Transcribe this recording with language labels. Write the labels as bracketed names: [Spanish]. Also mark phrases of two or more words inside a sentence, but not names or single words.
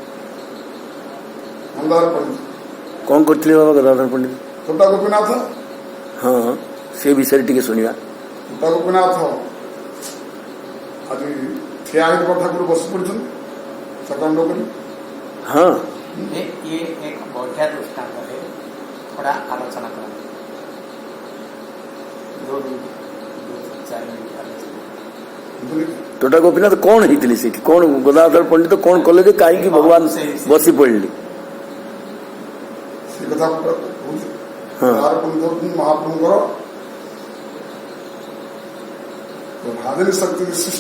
[Odia] ମନ୍ଦାର ପଣ୍ଡିତ କଣ କରିଥିଲେ ବାବା ଗଦାଧର ପଣ୍ଡିତ? ତୋଟା ଗୋପୀନାଥ ହଁ ସେ ବିଷୟରେ ଟିକେ ଶୁଣିବା। ତୋଟା ଗୋପୀନାଥ ଆଜି ଠିଆ ହେଇକି ଠାକୁର ବସି ପଡିଛନ୍ତି ସକାଳ କରି। ହଁ [Hindi] ये एक बौद्ध दृष्टांत है थोड़ा आलोचना करें 2-4 मिनट आलोचना। [Odia] ତୋଟା ଗୋପୀନାଥ କଣ ହେଇଥିଲେ ସେଠି କଣ ଗଦାଧର ପଣ୍ଡିତ କଣ କଲେ ଯେ କାହିଁକି ଭଗବାନ ବସି ପଡିଲେ? ସେ କଥା କହୁଛି ଗଦାଧର ପଣ୍ଡିତ ହେଉଛନ୍ତି ମହାପ୍ରଭୁଙ୍କର ଭାଦିନୀ ଶକ୍ତି ବିଶିଷ୍ଟ